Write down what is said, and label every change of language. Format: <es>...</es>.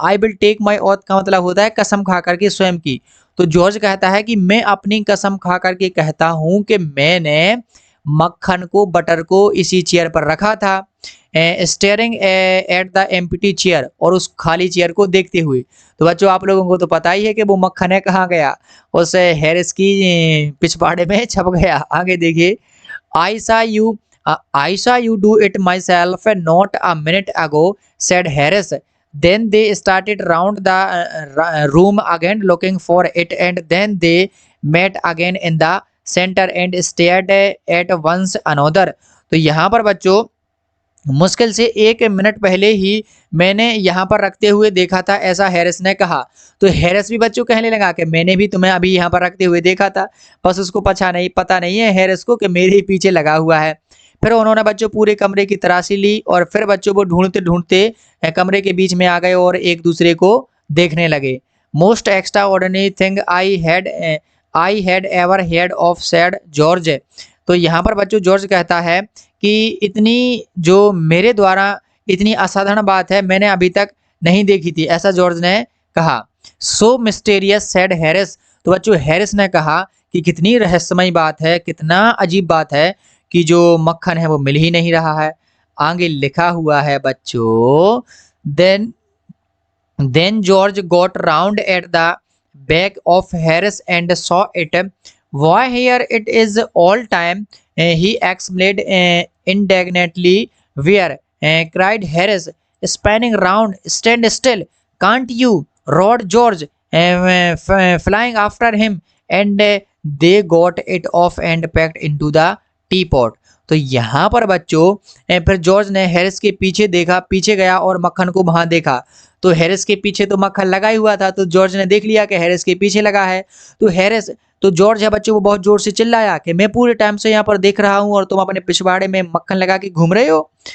<en>I will take my oath</en> <hi>का मतलब होता है कसम खा करके स्वयं की। तो जॉर्ज कहता है कि मैं अपनी कसम खा करके कहता हूँ कि मैंने मक्खन को बटर को इसी चेयर पर रखा था,</hi> <en>staring at the empty chair,</en> <hi>और उस खाली चेयर को देखते हुए। तो बच्चों आप लोगों को तो पता ही है कि वो मक्खन है कहाँ गया? उस हैरिस की पिछवाड़े में छप गया। आगे देखिए,</hi> <en>I saw you do it myself not a minute ago, said Harris. Then they started round the room again looking for it, and then they met again in the center and stared at one another.</en> <hi>तो यहाँ पर बच्चों मुश्किल से 1 minute पहले ही मैंने यहाँ पर रखते हुए देखा था, ऐसा हैरिस ने कहा। तो हैरिस भी बच्चों कहने लगा कि मैंने भी तुम्हें अभी यहाँ पर रखते हुए देखा था, बस उसको पता नहीं है हैरिस को कि मेरे ही पीछे लगा हुआ है। फिर उन्होंने बच्चों पूरे कमरे की तलाशी ली और फिर बच्चों को ढूंढते ढूंढते कमरे के बीच में आ गए और एक दूसरे को देखने लगे।</hi> <en>Most extraordinary thing I had ever heard of, said George.</en> <hi>तो यहाँ पर बच्चों जॉर्ज कहता है कि इतनी जो मेरे द्वारा इतनी असाधारण बात है मैंने अभी तक नहीं देखी थी, ऐसा जॉर्ज ने कहा।</hi> <en>So mysterious, said Harris.</en> <hi>तो बच्चों हैरिस ने कहा कि कितनी रहस्यमय बात है, कितना अजीब बात है कि जो मक्खन है वो मिल ही नहीं रहा है। आगे लिखा हुआ है बच्चों,</hi> <en>then George got round at the back of Harris and saw it. Why here it is all time, he exclaimed indignantly. Where, cried Harris, spinning round. Stand still, can't you? Roared George, flying after him, and they got it off and packed into the teapot.</en> <hi>तो यहाँ पर बच्चों फिर George ने Harris के पीछे देखा, पीछे गया और मक्खन को वहां देखा। तो हैरिस के पीछे तो मक्खन लगा ही हुआ था, तो जॉर्ज ने देख लिया कि हैरिस के पीछे लगा है। तो जॉर्ज है बच्चों वो बहुत जोर से चिल्लाया कि मैं पूरे टाइम से यहाँ पर देख रहा हूँ और तुम अपने पिछवाड़े में मक्खन लगा के घूम रहे हो।</hi>